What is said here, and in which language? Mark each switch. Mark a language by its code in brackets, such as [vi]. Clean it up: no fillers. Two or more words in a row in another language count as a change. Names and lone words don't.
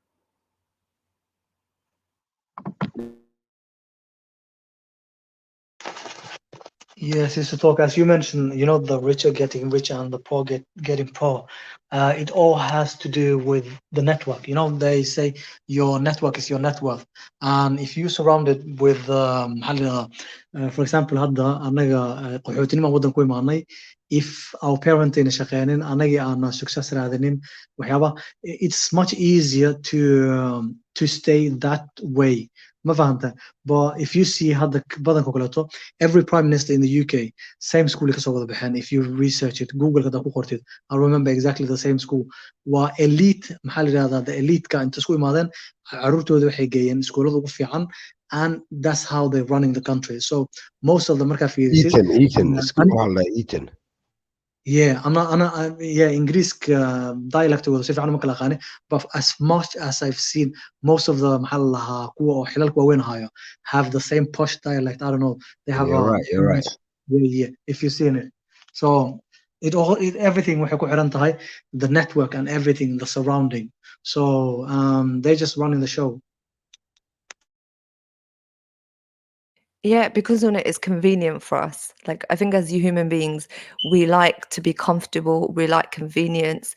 [en] Yes, it's to talk. As you mentioned, the rich are getting richer and the poor getting poor. It all has to do with the network. They say your network is your net worth. And if you surround it with, for example, [so] hadda anaga qaxootinima waddan ku imaanay, [en] if our parent [so] in shaqeynin, anagi aan success raadinin, waxyaaba, [en] it's much easier to stay that way. [so] Ma fahanta? [en] But if you see [so] hadda badanka kaleeto, [en] every prime minister in the UK, same school [so] kasoo wada baxeen. [en] If you research it, Google [so] kada ku qortid, [en] I remember exactly the same school. [so] Waa elite, maxaa la yidhahdaa, [en] the elite-ka [so] inta isku imaadeen, caruurtooda waxay geeyeen iskuulada ugu fiican, [en] and that's how they're running the country. So most of the [so] markaa fiirisid. [en] Eton. Yeah, English dialect [so] wada si fiican uma kala aqaani, [en] but as much as I've seen, most of the [so] maxaa la lahaa kuwa oo xilalka waaweyn hayo [en] have the same posh dialect. I don't know, they have You're right. Yeah, if you've seen it. So everything [so] waxay ku xiran tahay [en] the network and everything, the surrounding. So they're just running the show. Yeah, because on it is convenient for us. Like I think as human beings, we like to be comfortable. We like convenience.